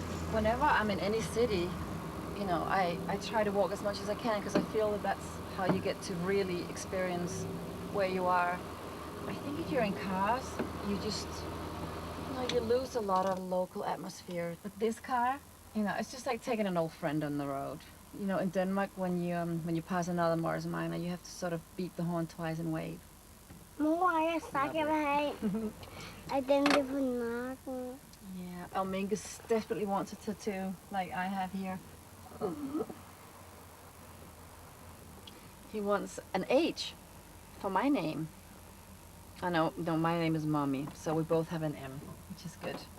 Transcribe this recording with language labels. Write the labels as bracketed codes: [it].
[en] Whenever I'm in any city, you know, I try to walk as much as I can because I feel that that's how you get to really experience where you are. I think if you're in cars, you just, you know, you lose a lot of local atmosphere. But this car, you know, it's just like taking an old friend on the road. You know, in Denmark, when you pass another Mars Minor, you have to sort of beat the horn twice and wave. [da] Mor, jeg sagt, jeg vil have af dem der på nakken. [en] Yeah, Mingus desperately wants a tattoo, like I have here. He wants an H for my name. I know, no, my name is Mommy, so we both have an M, which is good.